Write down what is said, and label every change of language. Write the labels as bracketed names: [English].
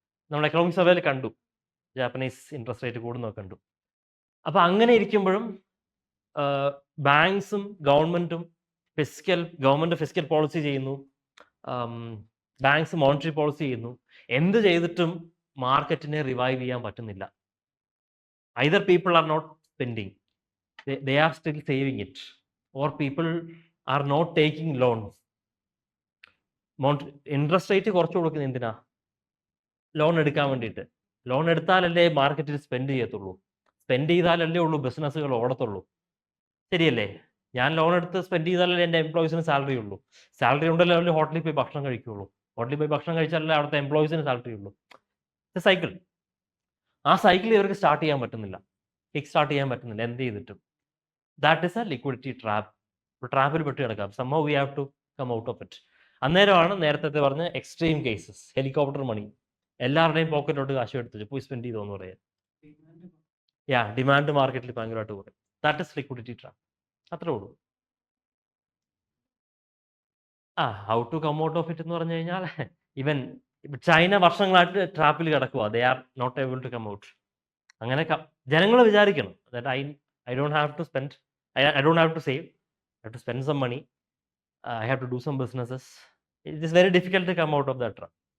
[Malayalam] നമ്മൾ എക്കണോമിക് സർവേയിൽ കണ്ടു, ജാപ്പനീസ് ഇൻട്രസ്റ്റ് റേറ്റ് കൂടുന്നതൊക്കെ കണ്ടു. അപ്പോൾ അങ്ങനെ ഇരിക്കുമ്പോഴും ബാങ്ക്സും ഗവൺമെൻറ്റും ഗവൺമെൻറ് ഫിസ്ക്കൽ പോളിസി ചെയ്യുന്നു, ബാങ്ക്സ് മോണിറ്ററി പോളിസി ചെയ്യുന്നു, എന്ത് ചെയ്തിട്ടും മാർക്കറ്റിനെ റിവൈവ് ചെയ്യാൻ പറ്റുന്നില്ല. [English] Either people are not spending, they are still saving it, or people are not taking loans. [Malayalam] Interest rate കുറച്ച് കൊടുക്കുന്നത് എന്തിനാ? ലോൺ എടുക്കാൻ വേണ്ടിയിട്ട്. ലോൺ എടുത്താലല്ലേ മാർക്കറ്റിൽ സ്പെൻഡ് ചെയ്യത്തുള്ളൂ, സ്പെൻഡ് ചെയ്താലല്ലേ ഉള്ളൂ ബിസിനസ്സുകൾ ഓടത്തുള്ളൂ, ശരിയല്ലേ? ഞാൻ ലോൺ എടുത്ത് സ്പെൻഡ് ചെയ്താലല്ലേ എൻ്റെ എംപ്ലോയീസിന് സാലറി ഉള്ളൂ, സാലറി ഉണ്ടല്ലോ അവര് ഹോട്ടലിൽ പോയി ഭക്ഷണം കഴിക്കുകയുള്ളൂ, ഹോട്ടലിൽ പോയി ഭക്ഷണം കഴിച്ചാലല്ലേ അവിടുത്തെ എംപ്ലോയീസിന് സാലറി ഉള്ളൂ. സൈക്കിൾ, ആ സൈക്കിൾ ഇവർക്ക് സ്റ്റാർട്ട് ചെയ്യാൻ പറ്റുന്നില്ല, കിക്ക് സ്റ്റാർട്ട് ചെയ്യാൻ പറ്റുന്നില്ല, എന്ത് ചെയ്തിട്ടും. [English] That is a liquidity trap. [Malayalam] ട്രാപ്പിൽ പെട്ട് കിടക്കാം. [English] somehow we have to come out of it. [Malayalam] അന്നേരമാണ് നേരത്തെ പറഞ്ഞ എക്സ്ട്രീം കേസസ്, ഹെലികോപ്റ്റർ മണി, എല്ലാവരുടെയും പോക്കറ്റിലോട്ട് കാശ് എടുത്തു പോയി സ്പെൻഡ് ചെയ്തോന്ന് പറയാം. ഡിമാൻഡ് മാർക്കറ്റിൽ ഭയങ്കരമായിട്ട് കുറയും. [English] that is liquidity trap, [Malayalam] അത്രേ ഉള്ളൂ. [English] how to come out of it [Malayalam] എന്ന് പറഞ്ഞു കഴിഞ്ഞാൽ, ഇവൻ ചൈന വർഷങ്ങളായിട്ട് ട്രാപ്പിൽ കിടക്കുക, [English] They are not able to come out. [Malayalam] അങ്ങനെ ജനങ്ങൾ വിചാരിക്കണം [English] That I don't have to spend, I don't have to save, I have to spend some money, I have to do some businesses. It is very difficult to come out of that trap.